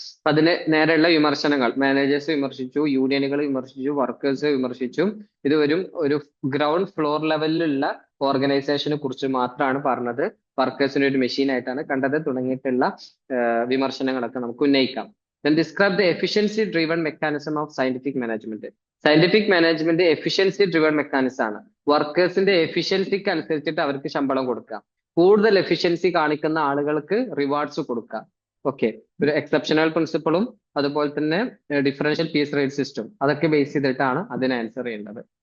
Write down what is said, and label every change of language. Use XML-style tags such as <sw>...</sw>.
<ml>അപ്പൊ അതിന് നേരെയുള്ള വിമർശനങ്ങൾ, മാനേജേഴ്സ് വിമർശിച്ചു, യൂണിയനുകൾ വിമർശിച്ചു, വർക്കേഴ്സ് വിമർശിച്ചു. ഇത് ഒരു ഗ്രൗണ്ട് ഫ്ലോർ ലെവലിലുള്ള ഓർഗനൈസേഷനെ കുറിച്ച് മാത്രമാണ് പറഞ്ഞത്. വർക്കേഴ്സിനെ ഒരു മെഷീൻ ആയിട്ടാണ് കണ്ടത് തുടങ്ങിയിട്ടുള്ള വിമർശനങ്ങളൊക്കെ നമുക്ക് ഉന്നയിക്കാം.</ml> <en>Then describe the efficiency driven mechanism of scientific management.</en> <ml>Scientific management efficiency driven mechanism ആണ്. വർക്കേഴ്സിന്റെ എഫിഷ്യൻസിക്ക് അനുസരിച്ചിട്ട് അവർക്ക് ശമ്പളം കൊടുക്കുക, കൂടുതൽ എഫിഷ്യൻസി കാണിക്കുന്ന ആളുകൾക്ക് റിവാർഡ്സ് കൊടുക്കുക. ഓക്കെ, ഒരു എക്സെപ്ഷണൽ പ്രിൻസിപ്പിളും അതുപോലെ തന്നെ ഡിഫറൻഷ്യൽ പീസ് റേറ്റ് സിസ്റ്റം, അതൊക്കെ ബേസ് ചെയ്തിട്ടാണ് അതിനെ ആൻസർ ചെയ്യേണ്ടത്.</ml>